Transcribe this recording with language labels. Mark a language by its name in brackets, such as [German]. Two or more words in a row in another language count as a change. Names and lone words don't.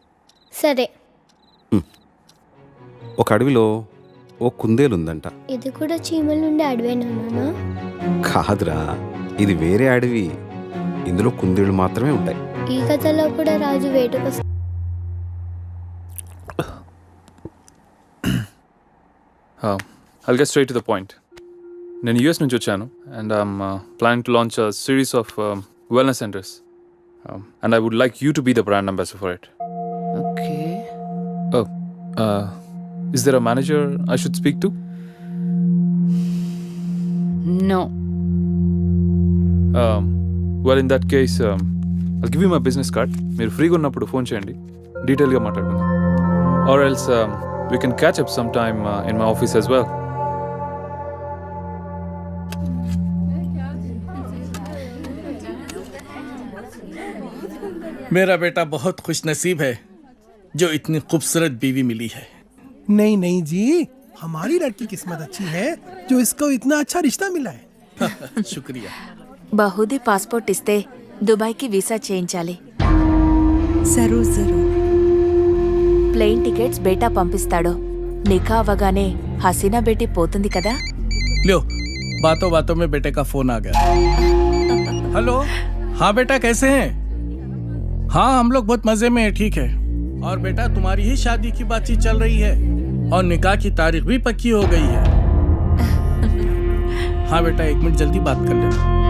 [Telugu] సరే. ఒక అడవిలో ఓ కుందేలు ఉందంట. ఇది కూడా చీమల నుండి అడవేనా నాన్న? కాదురా, ఇది వేరే అడవి. ఇందులో కుందేళ్ళు మాత్రమే ఉంటాయి. ఈ కథలో కూడా రాజు వేటకు. [English] I'll get straight to the point. [Telugu] నేను యూఎస్ నుంచి వచ్చాను [English] and I'm planning to launch a series of wellness centers. And I would like you to be the brand ambassador for it. Okay. Oh, is there a manager I should speak to? No. Well, in that case, I'll give you my business card. [Telugu] మీరు ఫ్రీగా ఉన్నప్పుడు ఫోన్ చేయండి, డీటెయిల్గా మాట్లాడుకుందాం. [English] Or else we can catch up sometime in my office as well. [Hindi] मेरा बेटा बहुत खुश नसीब है जो इतनी खूबसूरत बीवी मिली है। नहीं नहीं जी, हमारी लड़की किस्मत अच्छी है जो इसको इतना अच्छा रिश्ता मिला है। शुक्रिया। [Telugu] బహుదీ పాస్పోర్ట్ ఇస్తే దుబాయ్కి వీసా చేయించాలి. [Hindi] ज़रूर ज़रूर. [Telugu] ప్లేన్ టికెట్స్ బేటా పంపిస్తాడు. నికా అవ్వగానే హసీనా బేటీ పోతుంది కదా. [Hindi] लो, बातों बातों में बेटे का फोन आ गया। हेलो, हाँ बेटा कैसे हैं? हाँ हम लोग बहुत मजे में हैं, ठीक है। और बेटा तुम्हारी ही शादी की बातचीत चल रही है और निकाह की तारीख भी पक्की हो गई है। हाँ बेटा 1 मिनट जल्दी बात कर लेना।